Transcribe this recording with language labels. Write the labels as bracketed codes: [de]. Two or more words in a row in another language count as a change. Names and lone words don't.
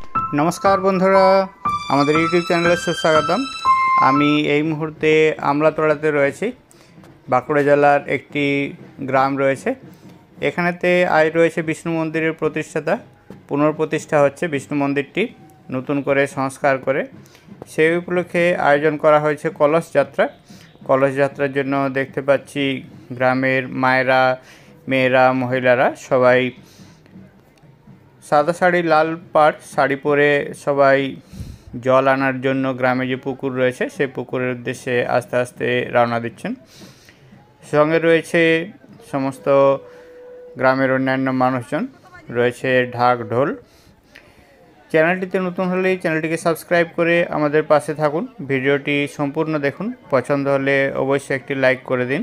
[bn] নমস্কার বন্ধুরা আমাদের ইউটিউব চ্যানেলে সুস্বাগতম। আমি এই মুহূর্তে আমলাতোড়াতে রয়েছি। বাঁকুড়া জেলার একটি গ্রাম রয়েছে। এখানেতে আজ রয়েছে বিষ্ণু মন্দিরের প্রতিষ্ঠাতা পুনর্প্রতিষ্ঠা হচ্ছে বিষ্ণু মন্দিরটি নতুন করে সংস্কার করে। সেই উপলক্ষে আয়োজন করা হয়েছে কলশ যাত্রা। কলশ যাত্রার জন্য দেখতে পাচ্ছি গ্রামের মায়েরা মেয়েরা মহিলারা সবাই সাদা শাড়ি লাল পাট শাড়ি পরে সবাই জল আনার জন্য গ্রামে যে পুকুর রয়েছে সেই পুকুরের উদ্দেশ্যে আস্তে আস্তে রওনা দিচ্ছেন। সঙ্গে রয়েছে সমস্ত গ্রামের অন্যান্য মানুষজন রয়েছে ঢাক ঢোল। চ্যানেলটিতে নতুন হলে চ্যানেলটিকে সাবস্ক্রাইব করে আমাদের পাশে থাকুন। ভিডিওটি সম্পূর্ণ দেখুন, পছন্দ হলে অবশ্যই একটি লাইক করে দিন।